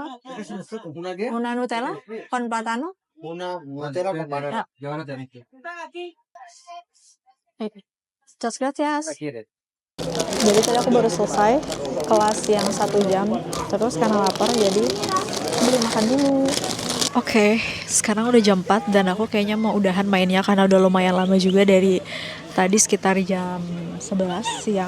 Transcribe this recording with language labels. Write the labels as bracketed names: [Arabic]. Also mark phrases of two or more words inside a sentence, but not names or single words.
[Spanish] ¿Una qué? Una Nutella con plátano. Una Nutella con banana. Ya van a tener que. Muchas gracias. ¿La quieres? [Indonesian] Jadi tadi aku baru selesai kelas yang 1 jam. Terus karena lapar jadi beli makan dulu. Oke, sekarang udah jam 4 dan aku kayaknya mau udahan mainnya karena udah lumayan lama juga dari tadi sekitar jam 11 siang.